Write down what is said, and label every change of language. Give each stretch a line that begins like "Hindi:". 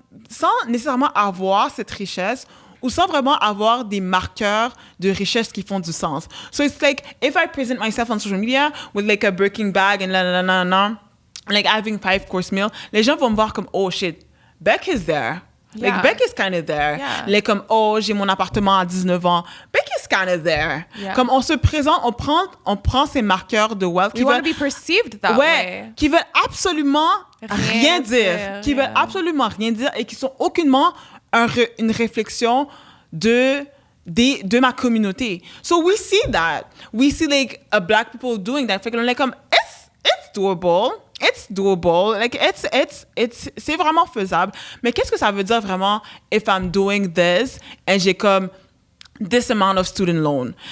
French: Sans nécessairement avoir cette richesse, ou sans vraiment avoir des marqueurs de richesse qui font du sens.
English: So it's like, if I present myself on social media with like a Birkin bag and like having 5-course meal,
French: les gens vont me voir comme,
English: oh shit, Beck is there. Yeah. Like, Beck is kind of there. Yeah.
French: Like, comme, oh, j'ai mon appartement à 19 ans.
English: Beck is kind of there. Yeah.
French: Comme, on se présente, on prend ces marqueurs de wealth.
English: We want to be perceived that way.
French: Qui veulent absolument rien dire. Qui veulent absolument rien dire et qui sont aucunement une réflexion de ma communauté.
English: So, we see that. We see, like, black people doing that.
French: Fait que,
English: like, comme, it's doable. It's doable.
French: Like, c'est vraiment faisable. Mais qu'est-ce que ça veut dire vraiment
English: if I'm doing this and
French: j'ai comme
English: this amount of student loan?